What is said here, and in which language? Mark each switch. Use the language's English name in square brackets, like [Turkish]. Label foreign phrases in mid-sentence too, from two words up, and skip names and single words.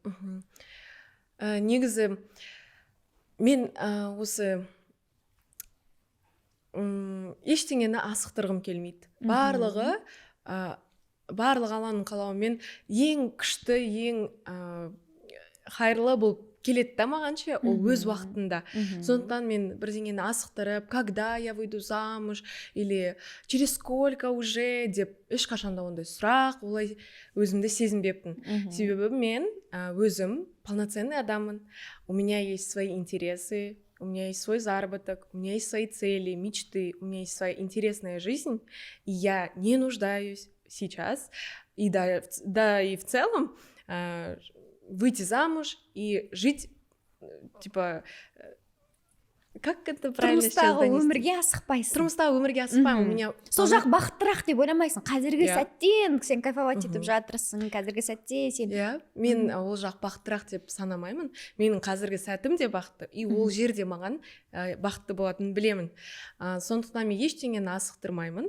[Kazakh] Негізі мен осы ештеңені асықтырғым келмейді. Барлығы барлық алланың қалауымен ең күшті, ең хайырлы болып келеді да маған ше, ол өз уақытында. Сондықтан мен бірдеңені асықтырып, [Russian] когда я выйду замуж или через сколько уже [Kazakh] деп ешқашанда ондай сұрақ, олай өзімді сезінбеппін. Себебі мен өзім полноценный адаммын, [Russian] у меня есть свои интересы, у меня есть свой заработок, у меня есть свои цели, мечты, у меня есть своя интересная жизнь, и я не нуждаюсь сейчас, и да и в целом выйти замуж и жить, типа, как это правильно сейчас донести? [Kazakh] Өмірге асықпайсың. Тұрмыстағы өмірге асықпаймын. [Russian] У меня [Kazakh] сол жақ бақыттырақ деп ойламайсың. Қазіргі сәттен сен кайфовать етіп жатырсың. Қазіргі сәтте сен. Мен ол жақ бақыттырақ деп санамаймын. Менің қазіргі сәтім де бақытты. И ол жерде маған бақытты болатынын білемін. Сондықтан мен ештеңені асықтырмаймын.